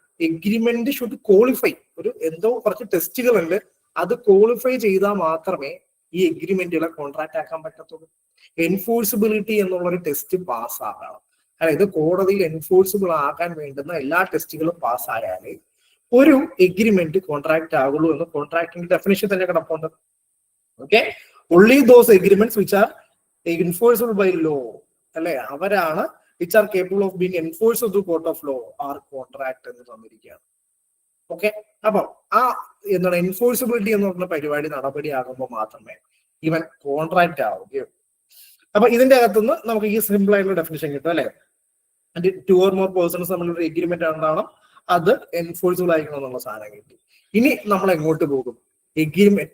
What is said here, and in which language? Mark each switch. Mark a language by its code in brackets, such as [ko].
[ml] Agreement should qualify. ഒരു എന്തോ കുറച്ച് ടെസ്റ്റുകളുണ്ട്, അത് ക്വാളിഫൈ ചെയ്താൽ മാത്രമേ ഈ എഗ്രിമെന്റുകളെ കോൺട്രാക്ട് ആക്കാൻ പറ്റത്തുള്ളൂ. എൻഫോഴ്സിബിലിറ്റി എന്നുള്ള ഒരു ടെസ്റ്റ് പാസ് ആകണം. അതായത് കോടതിയിൽ എൻഫോഴ്സിബിൾ ആകാൻ വേണ്ടുന്ന എല്ലാ ടെസ്റ്റുകളും പാസ്സായാലേ ഒരു എഗ്രിമെന്റ് കോൺട്രാക്ട് ആകുള്ളൂ എന്ന് കോൺട്രാക്ടിന്റെ ഡെഫിനിഷൻ തന്നെ കിടപ്പുണ്ട്. [en] Okay, only those agreements which are enforceable by law അല്ലെ, അവരാണ് which are capable of being enforced through court of law are contract എന്ന് തന്നിരിക്കുകയാണ്. [ml] ഓക്കെ, അപ്പൊ ആ എന്താണ് എൻഫോഴ്സിബിലിറ്റി എന്ന് പറഞ്ഞ പരിപാടി നടപടിയാകുമ്പോൾ മാത്രമേ ഇവൻ കോൺട്രാക്ട് ആവുകയുള്ളൂ. അപ്പൊ ഇതിന്റെ അകത്തുനിന്ന് നമുക്ക് ഈ സിമ്പിൾ ആയിട്ടുള്ള ഡെഫിനിഷൻ കിട്ടും അല്ലെ. 2 or more persons തമ്മിലൊരു എഗ്രിമെന്റ് ഉണ്ടാവണം, അത് എൻഫോഴ്സിബിൾ ആയിരിക്കണം എന്നുള്ള സാധനം കിട്ടി. ഇനി നമ്മൾ എങ്ങോട്ട് പോകും? എഗ്രിമെന്റ്.